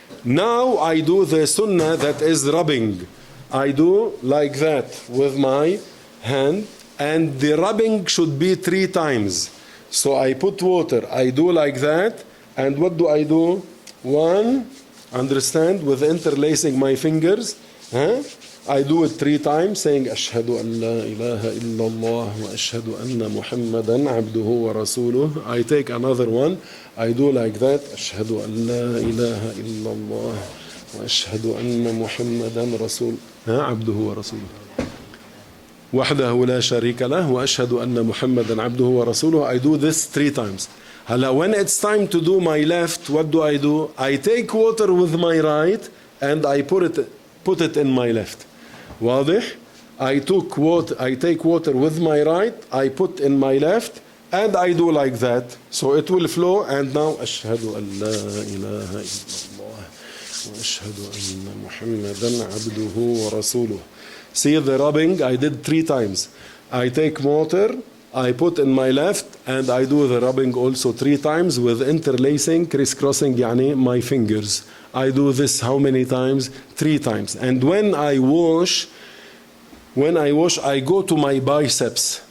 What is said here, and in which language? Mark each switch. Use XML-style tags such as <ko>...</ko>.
<en>Now I do the sunnah that is rubbing. I do like that with my hand, and the rubbing should be 3 times. So I put water, I do like that, and what do I do? 1, understand, with interlacing my fingers. I do it 3 times, saying</en> <ar>أشهد أن لا إله إلا الله وأشهد أن محمدا عبده ورسوله.</ar> <en>I take another one, I do like that.</en> <ar>أشهد أن لا إله إلا الله وأشهد أن محمدا رسول عبده ورسوله وحده لا شريك له وأشهد أن محمدا عبده ورسوله.</ar> <en>I do this 3 times.</en> <ar>هلا</ar> <en>when it's time to do my left, what do? I take water with my right and I put it in my left.</en> <ar>واضح?</ar> <en>I take water with my right, I put in my left, and I do like that. So it will flow, and now</en> <ar>أشهد أن لا إله إلا الله وأشهد أن محمدا عبده ورسوله.</ar> <en>See the rubbing, I did 3 times. I take water, I put in my left, and I do the rubbing also 3 times with interlacing, crisscrossing</en> <ar>يعني</ar> <en>my fingers. I do this how many times? 3 times. And when I wash, I go to my biceps.</en>